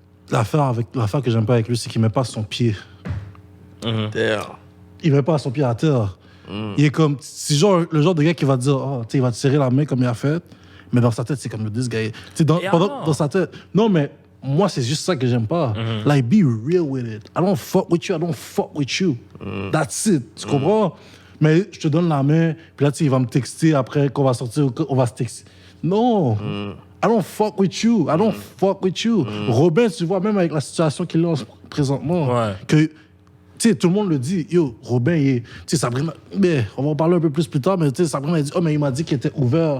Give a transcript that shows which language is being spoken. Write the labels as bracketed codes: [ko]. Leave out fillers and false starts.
[fr] L'affaire que j'aime pas avec lui, c'est qu'il met pas son pied. Terre. Il met pas son pied à terre. Il est comme, c'est le genre de gars qui va te dire, oh, tu sais, il va te serrer la main comme il a fait, mais dans sa tête, c'est comme [en] this guy. [fr] Dans sa tête. Non, mais moi, c'est juste ça que j'aime pas. [en] Like, be real with it. I don't fuck with you, I don't fuck with you. That's it. [fr] Tu comprends? Mais je te donne la main, puis là, tu sais, il va me texter après qu'on va sortir, on va se texter. Non. [en] I don't fuck with you. [fr] I don't fuck with you. Robin, tu vois, même avec la situation qu'il a présentement, que, tu Tu sais, tout le monde le dit. Yo, Robin, tu sais, Sabrina, mais on va en parler un peu plus tard, mais tu sais, Sabrina a dit, oh, mais il m'a dit qu'il était ouvert.